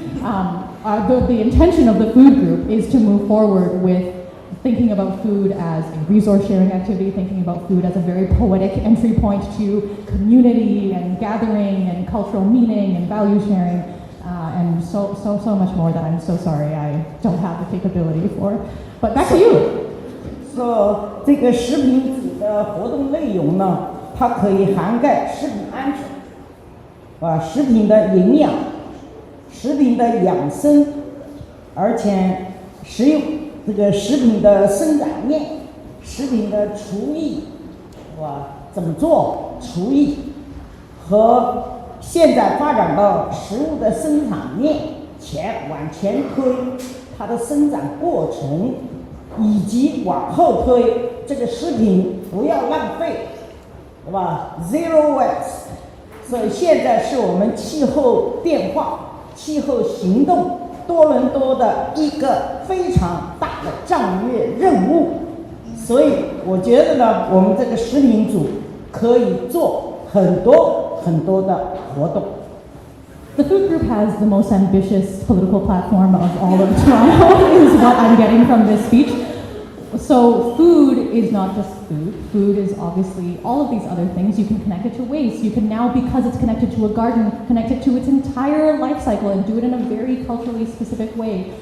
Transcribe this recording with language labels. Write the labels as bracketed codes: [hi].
[en] The intention of the food group is to move forward with thinking about food as a resource sharing activity, thinking about food as a very poetic entry point to community and gathering and cultural meaning and value sharing, and so much more that I'm so sorry I don't have the capability for. But back to you. [zh] So 这个食品组的活动内容呢，它可以涵盖食品安全，食品的营养，食品的养生，而且食用这个食品的生长链，食品的厨艺，怎么做厨艺，和现在发展到食物的生产链往前推它的生长过程，以及往后推这个食品不要浪费，对吧 ？ [en] Zero waste。 [zh] 所以现在是我们气候变化、气候行动多伦多的一个非常大的战略任务。所以我觉得呢，我们这个食品组可以做很多的活动。 [en] The food group has the most ambitious political platform of all of Toronto, is what I'm getting from this speech. So food is not just food. Food is obviously all of these other things. You can connect it to waste. You can now, because it's connected to a garden, connect it to its entire life cycle and do it in a very culturally specific way.